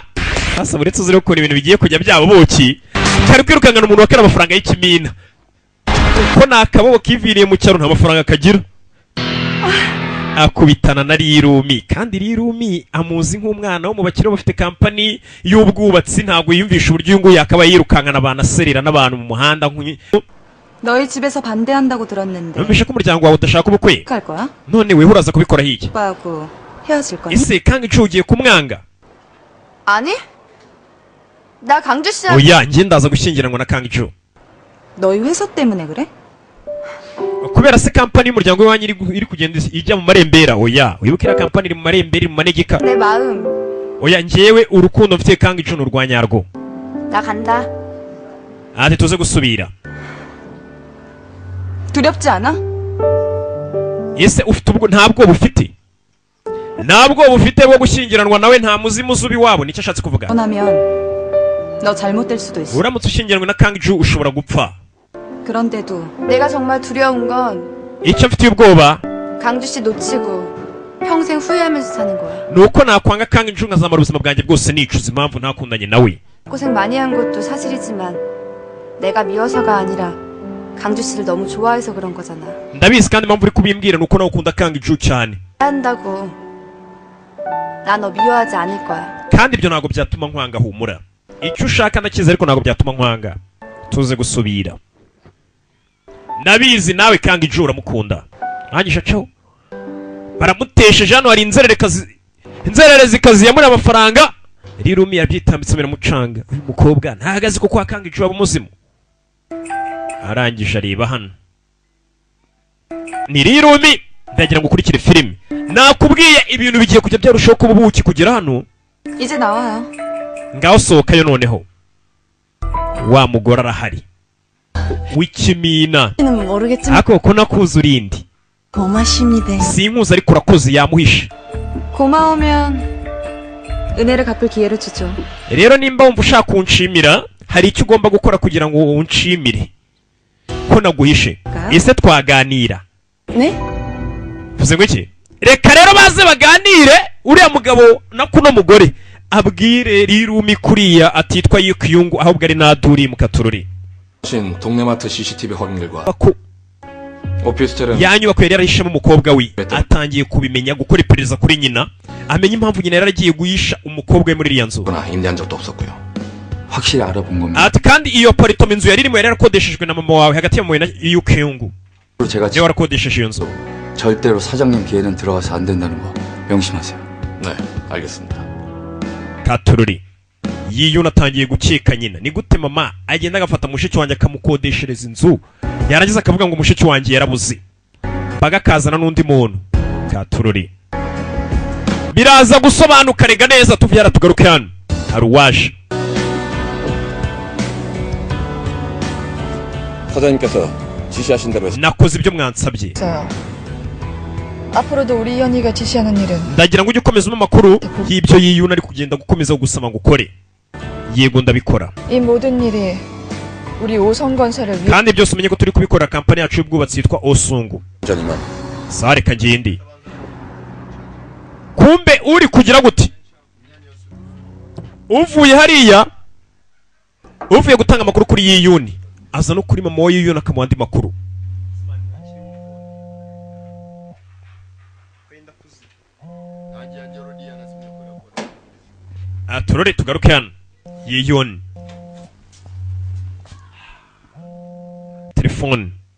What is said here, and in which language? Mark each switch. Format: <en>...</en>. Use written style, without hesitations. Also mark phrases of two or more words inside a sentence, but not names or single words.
<rw>hasa buretse uzire gukora ibintu bigiye kujya byabo boki. kari kwirukangana umuntu wakera amafaranga y'ikimina. uko nakaboko kiviriye mu cyaro nta mafaranga akagira. akubitana na Rirumi kandi Rirumi amuzi nk'umwana wo mu bakire bafite kampani y'ubwubatsi. ntabwo yiyumvisha uburyo uyu nguyu yakaba yirukankana abantu aserera n'abantu mu muhanda.</rw> <ko>너희 집에서 반대한다고 들었는데.</ko> <rw>numvishe ko umuryango wawe udashaka ubukwe.</rw> <ko>할 거야?</ko> <rw>none wewe uraza kubikora hiki?</rw> <ko>오빠하고 헤어질 거야?</ko> <rw>ese Kangiju ugiye kumwanga?</rw> <ko>아니? 나 강주 씨랑.</ko> <rw>oya njye ndaza gushyingiranwa na Kangiju.</rw> <ko>너희 회사 때문에 그래?</ko> <rw>kubera se kampani y'umuryango w'iwanyu iri kugenda ijya mu marembera. oya wibuke iriya kampani iri mu marembera iri mu manegeka.</rw> <ko>내 마음.</ko> <rw>oya njyewe urukundo mfite Kangiju ni urwa nyarwo.</rw> <ko>나 간다.</ko> <rw>ati tuze gusubira.</rw> <ko>두렵지 않아?</ko> <rw>ese ufite ubwo nta bwoba ufite nta bwoba ufite bwo gushyingiranwa nawe nta muzimu uzuba iwabo nicyo ashatse kuvuga</rw> <ko>원하면 너 잘못될 수도 있어.</ko> <rw>uramutse ushyingiranwe na Kang Ju ushobora gupfa</rw> <ko>그런데도 내가 정말 두려운 건</ko> <rw>icyo mfitiye ubwoba</rw> <ko>강주 씨 놓치고 평생 후회하면서 사는 거야.</ko> <rw>nuko nakwanga Kang Ju nkazamara ubuzima bwanjye bwose nicuza impamvu ntakundanye nawe</rw> <ko>고생 많이 한 것도 사실이지만 내가 미워서가 아니라 강주 씨를 너무 좋아해서 그런 거잖아.</ko> <rw>ndabizi kandi impamvu uri kubimbwira nuko nawe ukunda Kang Ju cyane</rw> <ko>한다고 나 너 미워하지 않을 거야.</ko> <rw>kandi ibyo ntabwo byatuma nkwanga humura icyo ushaka ndakizi ariko ntabwo byatuma nkwanga tuze gusubira ndabizi nawe Kang Ju uramukunda nkangisha caho baramutesheje hano hari inzererezi yamura amafaranga Rirumi yabyitambitse biramucanga uyu mukobwa ntahagaze kuko Kang Ju aba umuzimu arangije areba hano ni Rirumi ndagira ngo ukurikire filime nakubwiye ibintu bigiye kujya byarushaho kuba ubuki kugera hano</rw> <ko>이제 나와요.</ko> <rw>ngaho sohokayo noneho wa mugore arahari w'ikimina</rw> <ko>는 모르겠지만</ko> <rw>ariko ko nakuze urindi</rw> <ko>고마십니다.</ko> <rw>sinkuzi ariko urakoze yamuhishe</rw> <ko>고마우면 은혜를 갚을 기회를 주죠.</ko> <rw>rero nimba wumva ushaka kunshimira hari icyo ugomba gukora kugira ngo unshimire ko naguhishe ese twaganira</rw> <ko>네?</ko> <rw>vuze ngo iki reka rero baze baganire uriya mugabo na kuno mugore abwire Rirumi kuriya atitwa Yukyungu ahubwo ari Naduri mukatururi</rw> <ko>신 동네마트 CCTV 확인 결과</ko> <rw>bako</rw> <ko>오피스텔은</ko> <rw>yanyubako yari yarahishemo umukobwa we atangiye kubimenya gukora iperereza kuri nyina amenya impamvu nyina yari agiye guhisha umukobwa we muri iriya nzu</rw> <ko>거나 임대한 적도 없었고요. 확실히 알아본 겁니다.</ko> <rw>ati kandi iyo aparitoma inzu yari irimo yari yarakodeshejwe na mama wawe hagati ya mama wawe na Yukyungu</rw> <ko>그리고 제가</ko> <rw>niwe warakodesheje iyo nzu</rw> <ko>절대로 사장님 기회는 들어가서 안 된다는 거 명심하세요. 네, 알겠습니다.</ko> <rw>katururi yiyuna atangiye gukeka nyina ni gute mama agenda agafata mushiki wanjye akamukodeshereza inzu yarangiza akavuga ngo mushiki wanjye yarabuze bagakazana n'undi muntu katururi biraza gusobanuka rega neza tuvyara tugaruke hano hari uwaje</rw> <ko>사장님께서 지시하신 대로</ko> <rw>nakoze ibyo mwansabye</rw> <ko>있어요. 앞으로도 우리 이현이가 지시하는 일은</ko> <rw>ndagira ngo ujye ukomeza amakuru y'ibyo yiyuna ari kugenda gukomeza gusama ngo ukore yego ndabikora</rw> <ko>이 모든 일이 우리 오성건설을 위해</ko> <rw>kandi byose umenye ko turi kubikora kampani yacu y'ubwubatsi yitwa Osungu</rw> <ko>전이만</ko> <rw>sareka ngende kumbe uri kugira gute uvuye hariya uvuye gutanga amakuru kuri yiyuni aza no kuri mama wa yiyuni akamuha andi makuru turore tugaruke hano yiyuni telefone</rw>